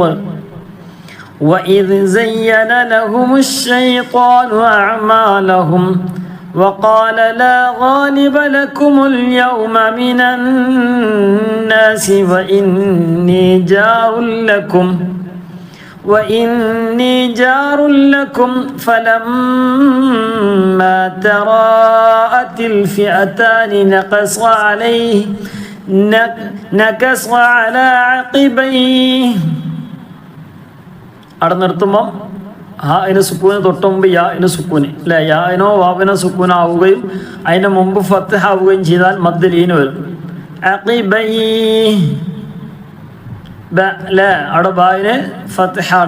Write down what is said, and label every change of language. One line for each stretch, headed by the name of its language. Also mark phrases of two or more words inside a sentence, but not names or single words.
Arabic: وإذ زين لهم الشيطان أعمالهم وقال لا غالب لكم اليوم من الناس وإني جار لكم فلما تراءت الفئتان نكص على عقبيه.
Malayalam: അവിടെ നിർത്തുമ്പം അതിന് സുക്കൂന് തൊട്ട് മുമ്പ് യാന് സുക്കൂന് അല്ലേ? യാനോ വാവിനോ സുക്കൂനാവുകയും അതിന് മുമ്പ് ഫത്ഹ ആവുകയും ചെയ്താൽ
Arabic: مد لين
Malayalam: വരും. അഖിബൈ അവിടെ ബായിന് ഫത്ഹാണ്.